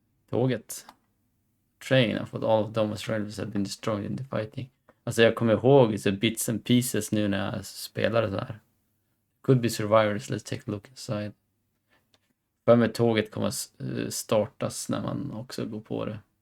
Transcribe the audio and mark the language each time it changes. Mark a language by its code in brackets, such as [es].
[sv] Tåget. [en] Train, I thought all of Thomas railways had been destroyed in the fighting. [sv] Alltså jag kommer ihåg så [en] bits and pieces [sv] nu när jag spelar det där. [en] Could be survivors, let's take a look inside. [sv] För med tåget kommer startas när man också går på det.